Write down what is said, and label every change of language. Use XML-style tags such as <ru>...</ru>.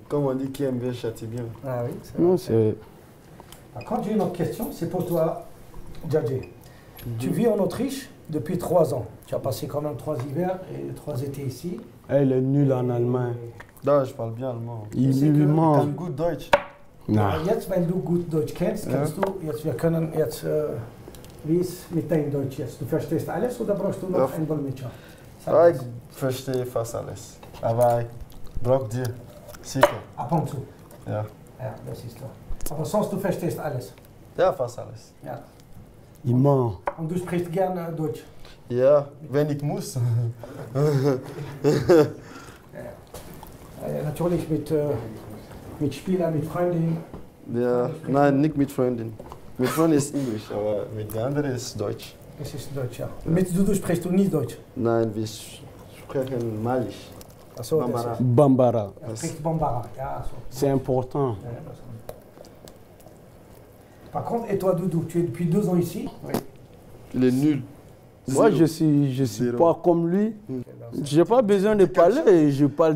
<fr>Comme on dit, qui aime bien châtie bien. Ah oui, non, c'est... Quand j'ai une autre question, c'est pour toi, Djadji. Tu vis en Autriche depuis 3 ans. Tu as passé quand même 3 hivers et 3 étés ici. Elle est nulle en allemand. Non, je parle bien allemand. Il ment.</fr> <de>Kann gut Deutsch. Na. Jetzt, wenn du gut Deutsch kennst, kannst du, wir können jetzt, wie ist mit deinem Deutsch jetzt? Du verstehst alles oder brauchst du noch einen Dolmetscher? Ah, ich verstehe fast alles. Aber ich brauche dir. Sicher. Ab und zu. Ja. Ja, das ist so. Aber sonst, du verstehst alles. Ja, fast alles. Ja.</de> <fr>Il ment.</fr> <de>Und du sprichst gerne Deutsch? Ja, wenn ich muss. Ja, natürlich mit Spielern, mit Freundinnen. Ja, nein, nicht mit Freundin. Mit Freundin ist Englisch, aber mit der anderen ist Deutsch. Das ist Deutsch, ja. Mit Doudou sprichst du nie Deutsch? Nein, wir sprechen Malisch. Achso, Bambara. Bambara. Er spricht Bambara, ja. So.</de> <fr>C'est important. Ja, par contre, et toi, Doudou, tu es depuis 2 ans ici? Oui. Il est nul. Moi, je suis pas comme lui. Je n'ai pas besoin de parler, je parle.</fr>